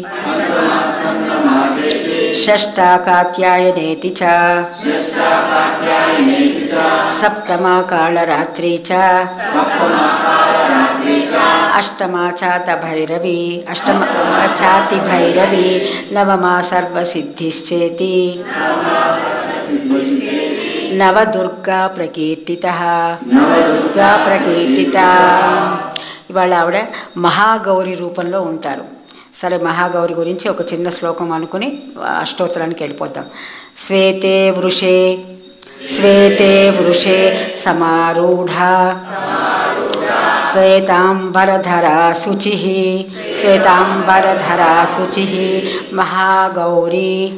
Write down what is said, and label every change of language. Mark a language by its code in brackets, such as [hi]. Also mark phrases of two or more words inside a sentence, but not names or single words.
[sa] षष्ठा कात्यायनेति च सप्तमा कालरात्रि च अष्टमा चातभैरवी अष्टमा चातिभैरवी नवमा सर्वसिद्धिश्चेति नवदुर्गा प्रकीर्तितः नवदुर्गा प्रकीर्तिता [te] ఇవాళ ఆవిడ మహాగౌరి రూపంలో ఉంటారు. సరే, మహాగౌరి గురించి ఒక చిన్న శ్లోకం అనుకుని అష్టోత్తరానికి వెళ్ళిపోతాం. [sa] శ్వేతే వృషే శ్వేతే వృషే సమారూఢా శ్వేతాంబరధరా శుచిః శ్వేతాంబరధరా శుచిః మహాగౌరీ